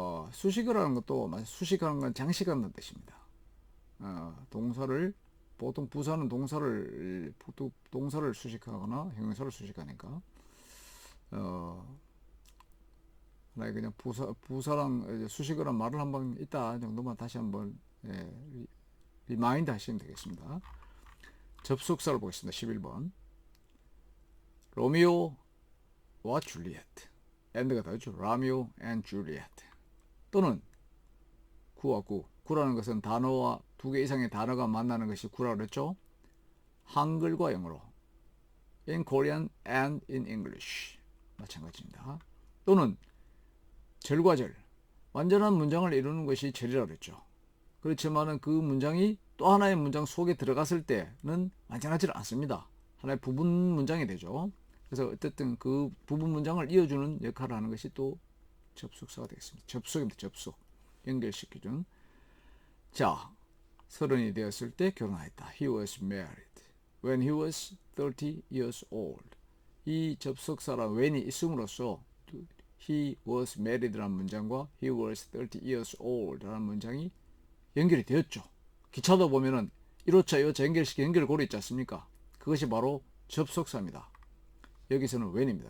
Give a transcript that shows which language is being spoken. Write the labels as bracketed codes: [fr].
[ko] 수식어라는 것도 수식하는 건 장식한다는 뜻입니다. 동사를 보통 부사는 동사를 수식하거나 형용사를 수식하니까 그냥 부사랑 수식어란 말을 한번 이따 정도만 다시 한번 리마인드 하시면 되겠습니다. 접속사를 보겠습니다. 11번 로미오와 줄리엣 앤드가 다르죠. 라미오 앤 줄리엣 또는 구와 구라는 것은 단어와 두 개 이상의 단어가 만나는 것이 구라고 그랬죠. 한글과 영어로 [en] in Korean and in English [ko] 마찬가지입니다. 또는 절과 절 완전한 문장을 이루는 것이 절이라고 그랬죠. 그렇지만은 그 문장이 또 하나의 문장 속에 들어갔을 때는 완전하지 않습니다. 하나의 부분 문장이 되죠. 그래서 어쨌든 그 부분 문장을 이어주는 역할을 하는 것이 또 접속사가 되겠습니다. 접속입니다. 접속. 연결시켜준. 자, 30이 되었을 때 결혼하였다. [en] He was married when he was 30 years old. [ko] 이 접속사랑 when이 있음으로써 [en] he was married [ko] 라는 문장과 [en] he was 30 years old [ko] 라는 문장이 연결이 되었죠. 기차도 보면은 1호차, 2호차 연결시켜 연결고리 있지 않습니까? 그것이 바로 접속사입니다. 여기서는 when입니다.